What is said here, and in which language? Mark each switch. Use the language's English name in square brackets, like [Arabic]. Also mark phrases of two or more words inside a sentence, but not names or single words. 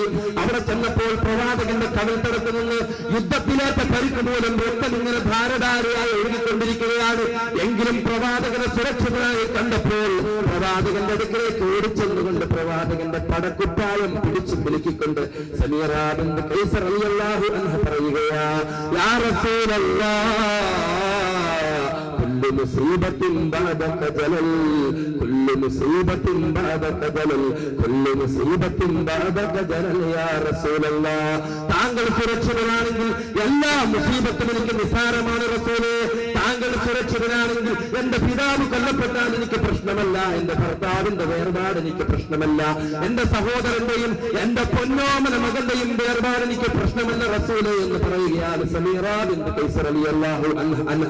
[Malayalam] അവിടെ ചെന്നപ്പോൾ പ്രവാചകന്റെ കവിൾത്തടത്ത് നിന്ന് യുദ്ധത്തിലേറ്റ പരിക്ക് മൂലം രക്തം ഇങ്ങനെ ധാരധാരയായി ഒഴുകിക്കൊണ്ടിരിക്കുകയാണ്. എങ്കിലും പ്രവാചകനെ സുരക്ഷിതനായി കണ്ടപ്പോൾ പ്രവാചകന്റെ അടുക്കലേക്ക് ഓടിച്ചെന്നുകൊണ്ട് പ്രവാചകന്റെ പടക്കുപ്പായം പിടിച്ചു കുലുക്കിക്കൊണ്ട് സമീറാബിന്റെ കൈസർ [Arabic] رضي الله عنه [Malayalam] പറയുകയാ, [Arabic] يا رسول الله كل مصيبة بعدك جلل كل مصيبة بعدك جلل كل مصيبة بعدك جلل يا رسول الله. [Malayalam] താങ്കൾ സുരക്ഷിതനാണെങ്കിൽ എല്ലാ മുസീബത്തും എനിക്ക് നിസാരമാണ് റസൂലേ. താങ്കൾ സുരക്ഷിതനാണെങ്കിൽ എന്റെ പിതാവ് കൊല്ലപ്പെട്ടാൽ എനിക്ക് പ്രശ്നമല്ല, എന്റെ ഭർത്താവിന്റെ വേർപാട് എനിക്ക് പ്രശ്നമല്ല, എന്റെ സഹോദരന്റെയും എന്റെ പൊന്നോമന മകന്റെയും വേർപാട് എനിക്ക് പ്രശ്നമല്ല റസൂലേ എന്ന് പറയുകയാണ് സമീറാബിന്റെ കൈസർ [Arabic] رضي الله عنها.